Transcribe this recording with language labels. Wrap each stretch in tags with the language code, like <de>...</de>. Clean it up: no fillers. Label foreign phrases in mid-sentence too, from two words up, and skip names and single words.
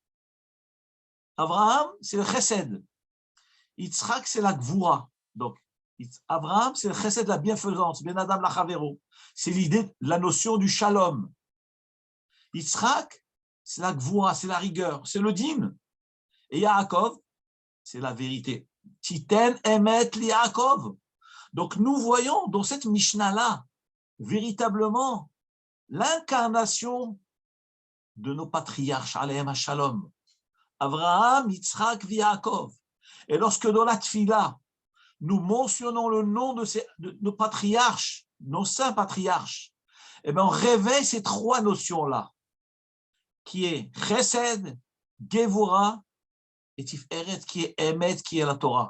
<fr>Abraham, c'est le chesed. Yitzhak, c'est la gvoura. Donc, Abraham, c'est le chesed, la bienfaisance,</fr> <he>בין אדם לחברו.</he> <fr>C'est l'idée, la notion du shalom. Yitzhak, c'est la gvoura, c'est la rigueur, c'est le din. Et Yaakov, c'est la vérité.</fr> <he>תתן אמת ליעקב.</he> <fr>Donc, nous voyons dans cette Mishnah-là, véritablement, l'incarnation de nos patriarches,</fr> <he>Alehem HaShalom, Abraham, Yitzhak, Yaakov.</he> <fr>Et lorsque dans la Tfila, nous mentionnons le nom de nos patriarches, nos saints patriarches, eh bien, on réveille ces trois notions-là, qui est Chesed, Gevura et Tiferet, qui est Emet, qui est la Torah.</fr>